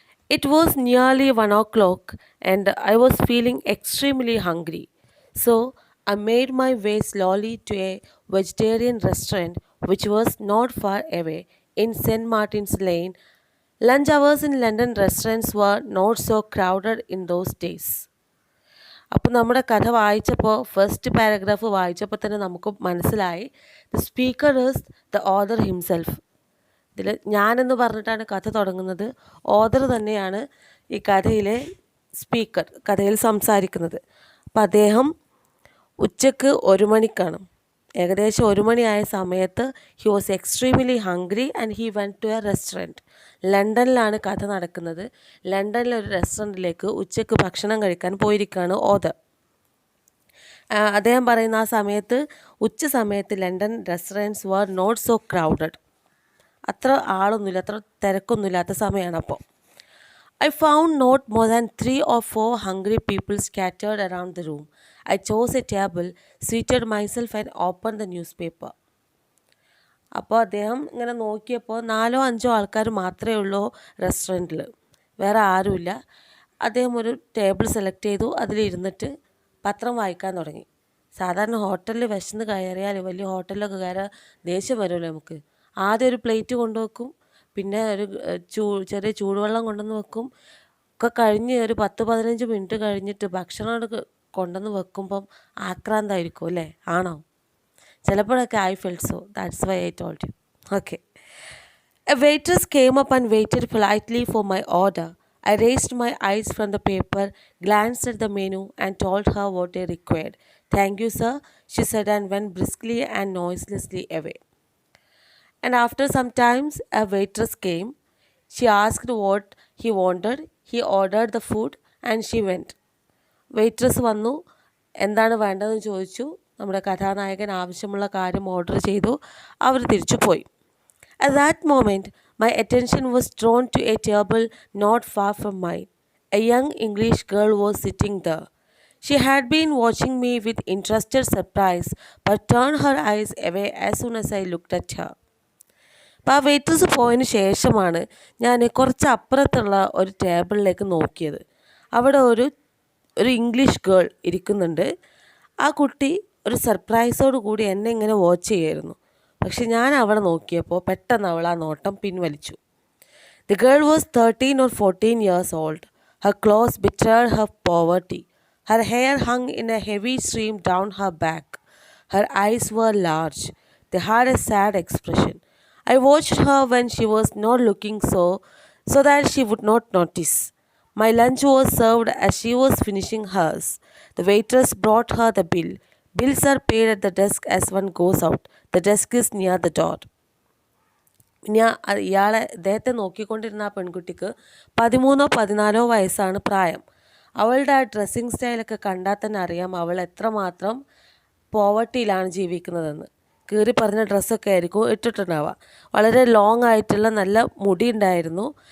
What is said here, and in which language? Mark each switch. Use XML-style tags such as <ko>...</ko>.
<en>It was nearly 1 o'clock and I was feeling extremely hungry. So I made my way slowly to a vegetarian restaurant which was not far away in St. Martin's Lane. Lunch hours in London restaurants were not so crowded in those days.</en> <ml>അപ്പോൾ നമ്മുടെ കഥ വായിച്ചപ്പോൾ first paragraph വായിച്ചപ്പോൾ തന്നെ നമുക്ക് മനസ്സിലായി</ml> <en>The speaker is the author himself.</en> <ml>ഇതിൽ ഞാനെന്ന് പറഞ്ഞിട്ടാണ് കഥ തുടങ്ങുന്നത്. ഓഥർ തന്നെയാണ് ഈ കഥയിലെ സ്പീക്കർ, കഥയിൽ സംസാരിക്കുന്നത്. അപ്പോൾ അദ്ദേഹം ഉച്ചക്ക് 1 മണിക്കാണ്, ഏകദേശം 1 മണിയായ സമയത്ത്</ml> <en>He was extremely hungry and he went to a restaurant.</en> <ml>ലണ്ടനിലാണ് കഥ നടക്കുന്നത്. ലണ്ടനിലെ ഒരു റെസ്റ്റോറൻറ്റിലേക്ക് ഉച്ചക്ക് ഭക്ഷണം കഴിക്കാൻ പോയിരിക്കുകയാണ് ഓഥർ. അദ്ദേഹം പറയുന്ന ആ സമയത്ത് ഉച്ച സമയത്ത്</ml> <en>London restaurants were not so crowded.</en> <ml>അത്ര ആളൊന്നുമില്ല, അത്ര തിരക്കൊന്നുമില്ലാത്ത സമയമാണ്.</ml> <en>അപ്പോൾ I found not more than 3 or 4 hungry people scattered around the room. I chose a table, seated myself and opened the newspaper.</en> <ml>അപ്പോൾ അദ്ദേഹം ഇങ്ങനെ നോക്കിയപ്പോൾ 4-5 ആൾക്കാർ മാത്രമേ ഉള്ളൂ റെസ്റ്റോറൻറ്റിൽ, വേറെ ആരുമില്ല. അദ്ദേഹം ഒരു ടേബിൾ സെലക്ട് ചെയ്തു, അതിലിരുന്നിട്ട് പത്രം വായിക്കാൻ തുടങ്ങി. സാധാരണ ഹോട്ടലിൽ വിശന്ന് കയറിയാൽ, വലിയ ഹോട്ടലിലൊക്കെ കയറാൻ ദേഷ്യം വരുമല്ലോ നമുക്ക്. ആദ്യം ഒരു പ്ലേറ്റ് കൊണ്ടുവെക്കും, പിന്നെ ഒരു ചെറിയ ചൂടുവെള്ളം കൊണ്ടുവന്ന് വെക്കും. ഒക്കെ കഴിഞ്ഞ് ഒരു 10-15 മിനിറ്റ് കഴിഞ്ഞിട്ട് ഭക്ഷണം കൊണ്ടുവന്ന് വെക്കുമ്പം ആക്രാന്തമായിരിക്കും അല്ലേ? ആണോ?</ml> <en>ചിലപ്പോഴൊക്കെ I felt so, that's why I told you. Okay. A waitress came up and waited politely for my order. I raised my eyes from the paper, glanced at the menu and told her what I required. "Thank you, sir," she said and went briskly and noiselessly away. And after some time, a waitress came. She asked what he wanted. He ordered the food and she went.</en> <ml>Waitress വന്നു, എന്താണ് വേണ്ടതെന്ന് ചോദിച്ചു. നമ്മുടെ കഥാനായകൻ ആവശ്യമുള്ള കാര്യം order ചെയ്തു. അവർ തിരിച്ചു പോയി.</ml> <en>At that moment, my attention was drawn to a table not far from mine. A young English girl was sitting there. She had been watching me with interested surprise, but turned her eyes away as soon as I looked at her.</en> <ml>അപ്പോൾ ആ waiters പോയതിന് ശേഷമാണ് ഞാൻ കുറച്ച് അപ്പുറത്തുള്ള ഒരു ടേബിളിലേക്ക് നോക്കിയത്. അവിടെ ഒരു ഇംഗ്ലീഷ് ഗേൾ ഇരിക്കുന്നുണ്ട്. ആ കുട്ടി ഒരു സർപ്രൈസോട് കൂടി എന്നെ ഇങ്ങനെ വാച്ച് ചെയ്യായിരുന്നു. പക്ഷെ ഞാൻ അവളെ നോക്കിയപ്പോൾ പെട്ടെന്ന് അവൾ ആ നോട്ടം പിൻവലിച്ചു.</ml> <en>The girl was 13 or 14 years old. Her clothes betrayed her poverty. Her hair hung in a heavy stream down her back. Her eyes were large. They had a sad expression. I watched her when she was not looking so that she would not notice. My lunch was served as she was finishing hers. The waitress brought her the bill. Bills are paid at the desk as one goes out. The desk is near the door.</en> <ml>അദ്ദേഹത്തെ നോക്കിക്കൊണ്ടിരുന്ന ആ പെൺകുട്ടിക്ക് 13-14 വയസ്സാണ് പ്രായം. അവളുടെ ആ dressing സ്റ്റൈലൊക്കെ കണ്ടാൽ തന്നെ അറിയാം അവൾ എത്രമാത്രം പോവർട്ടിയിലാണ് ജീവിക്കുന്നതെന്ന്. കീറി പറഞ്ഞ ഡ്രസ്സൊക്കെ ആയിരിക്കും ഇട്ടിട്ടുണ്ടാവുക. വളരെ ലോങ് ആയിട്ടുള്ള നല്ല മുടി ഉണ്ടായിരുന്നു.</ml>